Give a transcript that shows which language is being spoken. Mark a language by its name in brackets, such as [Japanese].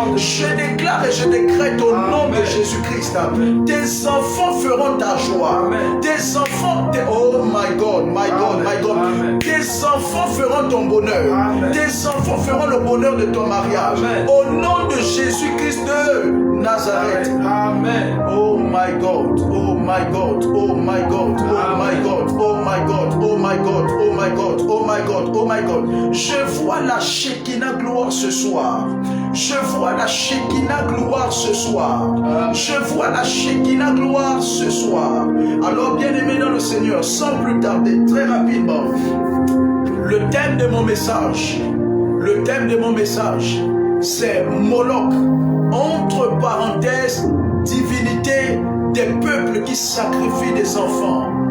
[French] Je déclare et je décrète au nom de Jésus-Christ, tes enfants feront ta joie. Tes enfants, [English] oh my God, my God, my God. [French] Tes enfants feront ton bonheur. Tes enfants feront le bonheur de ton mariage. Au nom de Jésus-Christ de Nazareth. Amen. [English] Oh my God, oh my God, oh my God, oh my God, oh my God, oh my God, oh my God, oh my God, oh my God. [French] Je vois la Shekinah gloire ce soir. Je vois la Shekinah gloire ce soir. Je vois la Shekinah gloire ce soir. Alors, bien-aimés dans le Seigneur, sans plus tarder, très rapidement, le thème de mon message, c'est Moloch, entre parenthèses, divinité des peuples qui sacrifient des enfants.